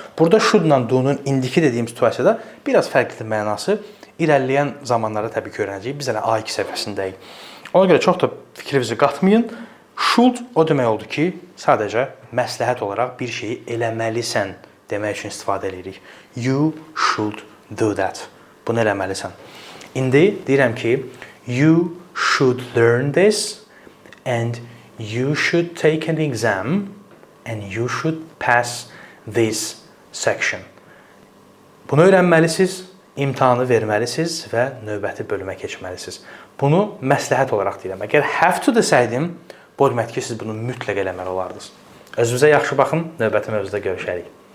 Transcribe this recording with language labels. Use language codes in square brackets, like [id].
[az] Burada should-la do-nun indiki dediyim situasiyada biraz fərqlidir mənası. İrəliləyən zamanlarda təbii ki, öyrənəcəyik. Biz hələ A2 səviyyəsindəyik. Ona görə çox da fikrinizi qatmayın. Should o demək oldu ki, sadəcə məsləhət olaraq bir şeyi eləməlisən demək üçün istifadə edirik. [en] You should do that. [az] Bunu eləməlisən. İndi deyirəm ki, [en] you should learn this and you should take an exam and you should pass this section. [az] Bunu öyrənməlisiniz. İmtahanı verməlisiniz və növbəti bölümə keçməlisiniz. Bunu məsləhət olaraq deyirəm. Əgər have to desəydim, bu deməkdir ki, siz bunu mütləq eləməli olardınız. Özünüzə yaxşı baxın, növbəti mövzuda görüşərik.